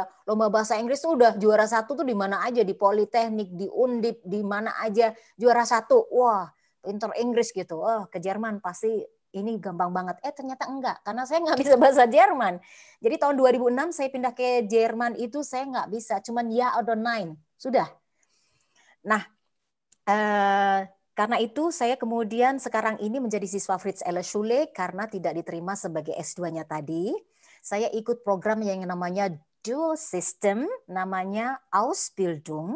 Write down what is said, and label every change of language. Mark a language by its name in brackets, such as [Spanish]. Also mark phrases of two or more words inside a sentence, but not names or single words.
[Indonesian] Lomba bahasa Inggris tuh udah juara 1 tuh di mana aja. Di Politeknik, di Undip, di mana aja. Juara 1. Wah, pinter Inggris gitu. Oh, ke Jerman pasti ini gampang banget. Ternyata enggak. Karena saya nggak bisa bahasa Jerman. Jadi tahun 2006 saya pindah ke Jerman itu saya nggak bisa. [German] Cuman ya oder nein. [Indonesian] Sudah. Nah, karena itu saya kemudian sekarang ini menjadi siswa Fritz Ella Schule karena tidak diterima sebagai S2-nya tadi. Saya ikut program yang namanya [English] dual system, [Indonesian] namanya Ausbildung.